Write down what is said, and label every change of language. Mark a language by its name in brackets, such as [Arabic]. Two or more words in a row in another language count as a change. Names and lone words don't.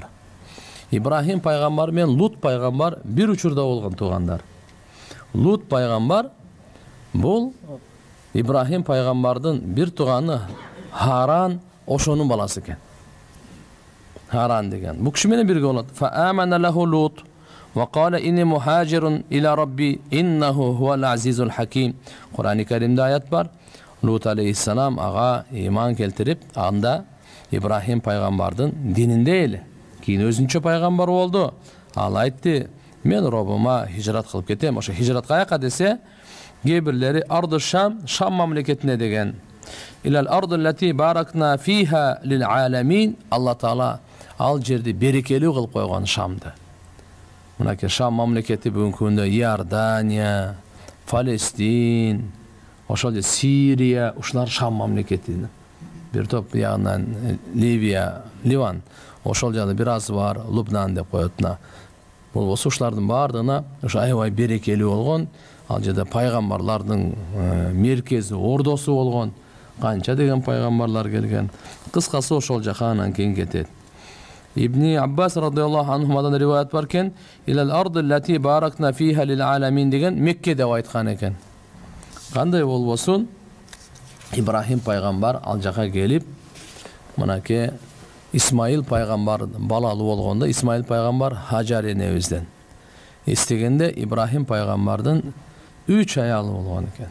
[Kyrgyz] Ибрахим пайгамбар менен Лут пайгамбар бир учурда болгон туугандар. Лут пайгамбар бул Ибрахим пайгамбардын бир тууганы Харан, ошонун баласы экен. Харан деген. Бул киши менен бирге болот. [Arabic] فآمن له لوط وقال إني مهاجر إلى ربي إنه هو العزيز الحكيم. [Kyrgyz] Кур'ан-ы Каримде аят бар. Лут алейхиссалам ага иман келтирип, анда Ибрахим пайгамбардын дининде эле. Кийин өзүнчө пайгамбар болду. Ал айтты: "Мен Робума хижрат кылып кетем." Ошо хижрат каяка десе, кээ-бирлери арды Шам мамлекетине деген. [Arabic] إلى الأرض التي باركنا فيها للعالمين. [Kyrgyz] Алла Таала ал жерди берекелүү кылып койгон Шамды. Мынакей Шам мамлекети бүгүнкү күндө Иордания, Палестин, ошол же Сирия, ушулар Шам мамлекети. Бир топ ягынан Ливия, Ливан, ошол жагда бир аз бар, Лубнан деп коетна. Бул ушулардын бардыгына ошо аябай берекелүү болгон. Ал жерде пайгамбарлардын меркези, ордосу болгон. Канча деген пайгамбарлар келген. Кыскасы ошол жака анан кийин кетет. Ибни Аббас [Arabic] رضي الله عنهما [Kyrgyz] риваят бар экен. [Arabic] إلى الأرض التي باركنا فيها للعالمين [Kyrgyz] деген Мекке деп айткан экен. Кандай болбосун, Ибрахим пайгамбар ал жака келип, мынакей Исмаил пайгамбар балалуу болгондо, Исмаил пайгамбар Хажар энебизден эстегенде Ибрахим пайгамбардын 3 аялы болгон экен.